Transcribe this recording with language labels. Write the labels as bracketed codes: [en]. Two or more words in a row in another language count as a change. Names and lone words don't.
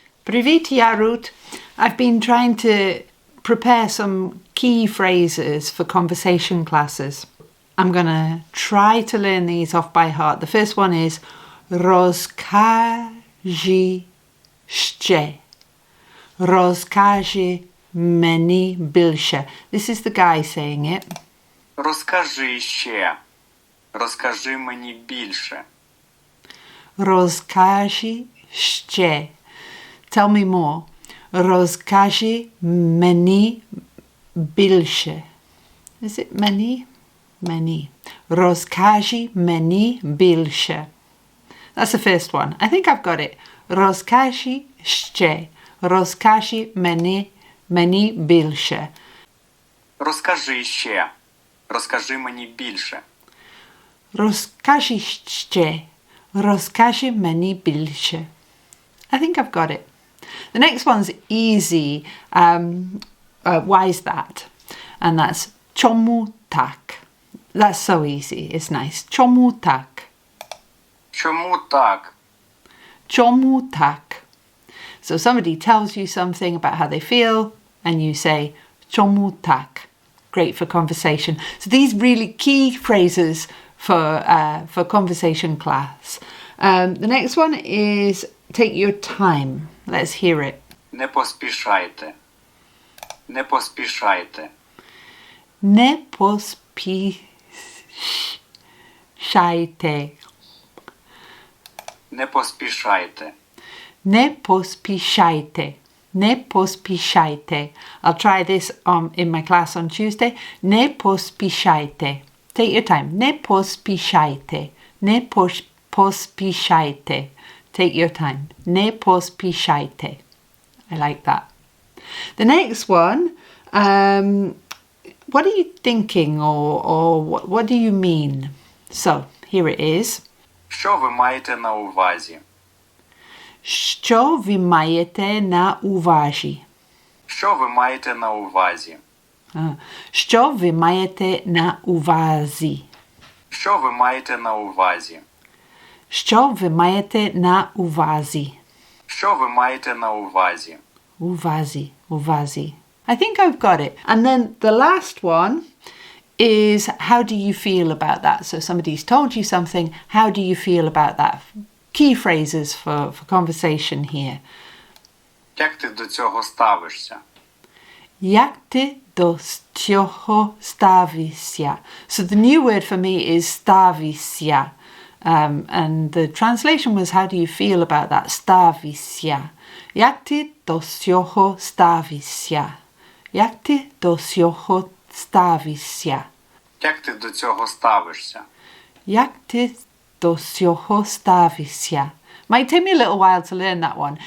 [uk] Привіт, я Ruth. [en] I've been trying to prepare some key phrases for conversation classes. I'm going to try to learn these off by heart. The first one is [uk] розкажи ще. Розкажи мені більше. [en] This is the guy saying it. [uk] Розкажи ще. Розкажи мені більше. Розкажи ще. [en] Tell me more. [uk] Розкажи мені більше. [en] Is it many? Many. [uk] Розкажи мені більше. [en] That's the first one. I think I've got it. [uk] Розкажи ще. Розкажи мені більше. Розкажи ще. Розкажи мені більше. Розкажи ще. Розкажи мені більше. [en] I think I've got it. The next one's easy. Why is that? And that's [uk] чому так. [en] That's so easy. It's nice. [uk] Чому так? Чому так? Чому так? [en] So somebody tells you something about how they feel and you say [uk] чому так. [en] Great for conversation. So these really key phrases for conversation class. The next one is take your time. Let's hear it. [uk] Не поспішайте. Не поспішайте. Не поспішайте. Не поспішайте. Не поспішайте. Не поспішайте. [en] I'll try this in my class on Tuesday. [uk] Не поспішайте. [en] Take your time. [uk] Не поспішайте. Не поспішайте. [en] Take your time. [uk] Не поспішайте. [en] I like that. The next one, what are you thinking or what do you mean? So, here it is. [uk] Що ви маєте на увазі? Що ви маєте на увазі? Що ви маєте на увазі? Що ви маєте на увазі? Що ви маєте на увазі? Що ви маєте на увазі? Що ви маєте на увазі? Увазі, увазі. [en] I think I've got it. And then the last one is how do you feel about that? So somebody's told you something. How do you feel about that? Key phrases for conversation here. [uk] Як ти до цього ставишся? Як ти до цього ставишся? [en] So the new word for me is ставишся. And the translation was how do you feel about that? [uk] Ставишся. Як ти до цього ставишся? Як ти до цього ставишся? Як ти до цього ставишся? Як ти до цього ставишся? [en] Might take me a little while to learn that one.